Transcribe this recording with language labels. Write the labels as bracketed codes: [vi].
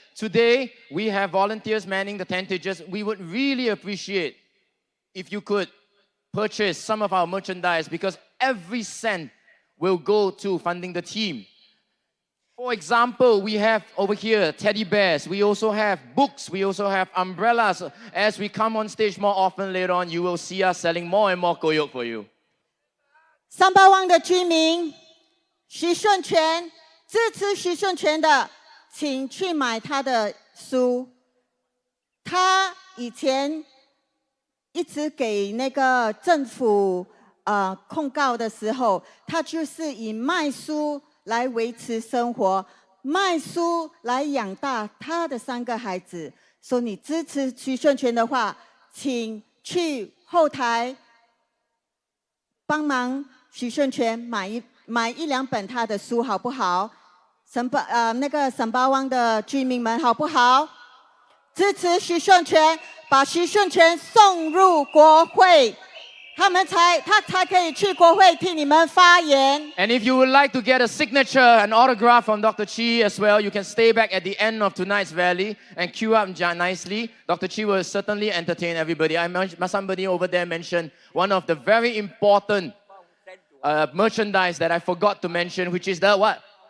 [en] Today, we have volunteers manning the tentages. We would really appreciate if you could purchase some of our merchandise because every cent will go to funding the team. For example, we have over here teddy bears. We also have books. We also have umbrellas. As we come on stage more often later on, you will see us selling more and more koyok for you. [zh] 三巴旺的居民，徐顺全，支持徐顺全的，请去买他的书。他以前一直给那个政府控告的时候，他就是以卖书来维持生活，卖书来养大他的3个孩子。所以你支持徐顺全的话，请去后台帮忙徐顺全买1-2本他的书，好不好？那个沈巴湾的居民们，好不好？支持徐顺全，把徐顺全送入国会。他才可以去国会替你们发言。 [en] And if you would like to get a signature, an autograph from Dr. Chi as well, you can stay back at the end of tonight's rally and queue up nicely. Dr. Chi will certainly entertain everybody. Somebody over there mentioned one of the very important merchandise that I forgot to mention, which is the what?